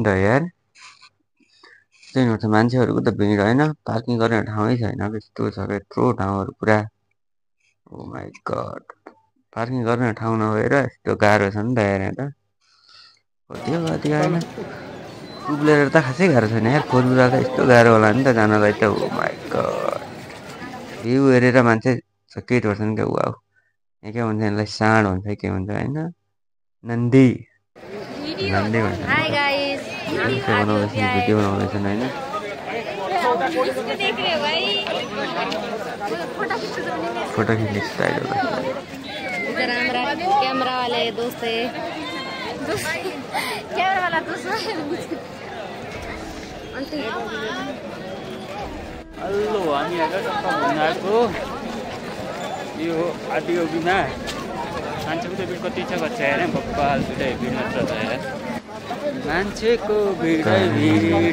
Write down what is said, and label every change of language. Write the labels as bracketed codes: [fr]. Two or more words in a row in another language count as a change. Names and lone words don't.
[ne] त यार त्यही मान्छेहरूको त भिड होइन पार्किङ गर्ने ठाउँै छैन यस्तो छ क्या यत्रो ठाउँहरू पुरा [en] Oh my God [ne] पार्किङ गर्ने ठाउँ नभएर यस्तो गाह्रो छ नि त यार यहाँ त कति हो कति होइन [en] two wheeler [ne] त खासै गाह्रो छैन यार [en] four wheeler [ne] त यस्तो गाह्रो होला नि त जानलाई त [en] Oh my God [ne] भ्यू हेरेर मान्छे सकेट पर्छन् क्या वाउ यहाँ के भन्छ यसलाई साँड भन्छ के भन्छ होइन नन्दी नन्दी भन्छ [en] Hi guys [ne] बनाउँदैछन् भिडियो बनाउँदैछन् होइन फोटो खिच्ने स्टाइल होला [hi] इधर हमारा कैमरा वाले दोस्त है कैमरा वाला दोस्त [ne] हेलो हामी आज घुम्न आएको यो आदियोगीमा मान्छेको त भिड कति छ कति हेर बब्बाल भिडै भिड मात्र छ यार मान्छेको भिडै भिड